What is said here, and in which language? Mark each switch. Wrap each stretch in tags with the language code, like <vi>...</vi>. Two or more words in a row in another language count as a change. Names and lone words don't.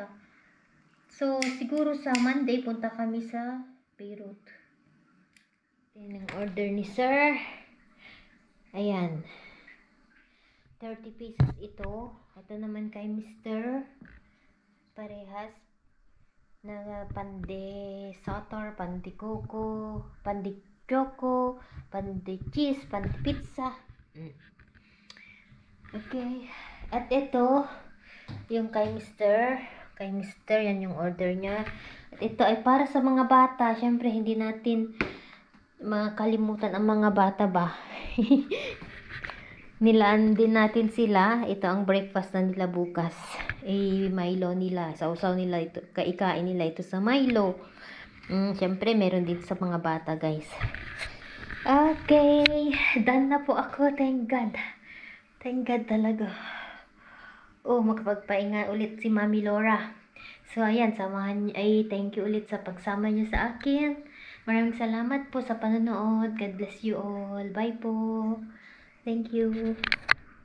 <tl>So, siguro sa Monday, punta kami sa Beirut. Yan ang order ni Sir. Ayan. 30 pieces ito. Ito naman kay Mr. Parehas. Na pande sotor, pande coco, pande choco, pande cheese, pande pizza. Okay. At ito, yung kay Mr. Kay Mr. Yan yung order niya. At ito ay para sa mga bata. Siyempre, hindi natin makalimutan ang mga bata ba. Nilaan din natin sila. Ito ang breakfast na nila bukas. Milo nila. Sausaw nila ito. Kaikain nila ito sa Milo. Siyempre, meron din sa mga bata, guys. Okay. Done na po ako.</tl> <en>Thank God. Thank God talaga.</en> <tl>Oh, makapagpahinga ulit si Mami Laura. So, ayan,</tl> <en>thank you</en> <tl>ulit sa pagsama niyo sa akin. Maraming salamat po sa panonood.</tl> <en>God bless you all. Bye po. Thank you.</en>